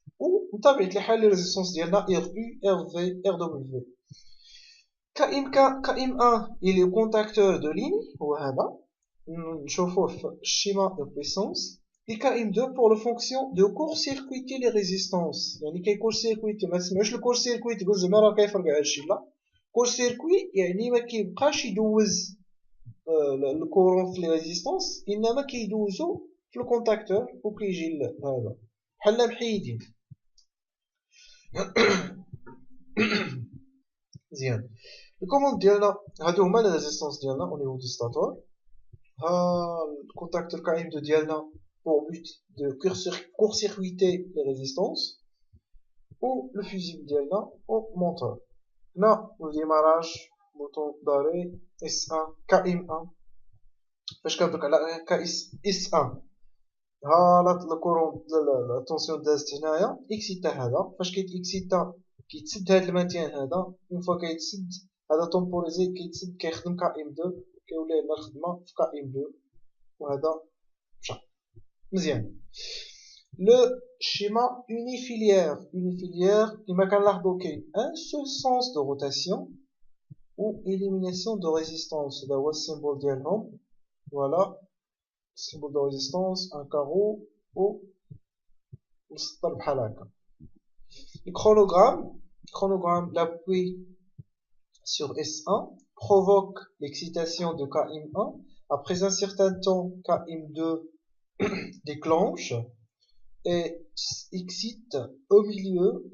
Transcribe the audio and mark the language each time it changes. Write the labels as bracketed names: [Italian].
[Arabic] وبطبيعة الحال لي ريزيستونس ديالنا RU RV RW. KM1 [French] il est contacteur de ligne [Arabic] هو هذا نشوفوه في الشيما دو بويسونس. [French] et KM2 pour la fonction de court-circuiter les résistances. [Arabic] يعني كي كور سيركويتي ما تسمعوش الكور سيركويت تقول زعما راه كيفرقع هادشي، لا كور سيركوي يعني ما كيبقاش يدوز الكورون في لي ريزيستونس، انما كيدوزو في الكونتاكتور وكيجي هذا بحال محيدين. مزيان. [French] Les commandes [Arabic] ديالنا هادو هما [French] les résistances ديالنا au niveau du stator. Le contacteur KM2 ديالنا pour but de court-circuiter les résistances ou le fusible ديالنا au moteur. Là, le démarrage, bouton d'arrêt [Arabic] S1 KM1 فاش كنضغط على S1 ها لا كورون لا طونسيون دازت هنايا اكسيتا هذا فاش كيتاكسيتا كيتسد هذا الماتيان هذا اون فوا كيتسد هذا تومبوريزي كيتسد كيخدم كا ام 2 كيولي عندنا الخدمه في كا ام 2 وهذا مشى مزيان. لو شيما unifilière كما كنلاحظوا كاين ان سول سونس دو روتاسيون [French] ou élimination de résistance [Arabic] هذا هو السيمبول ديالهم. [French] فوالا symbole de résistance, un carreau ou [Arabic] مسطر بحال هكا. [French] Le chronogramme, l'appui sur S1 provoque l'excitation de KM1. Après un certain temps, KM2 déclenche et excite au milieu.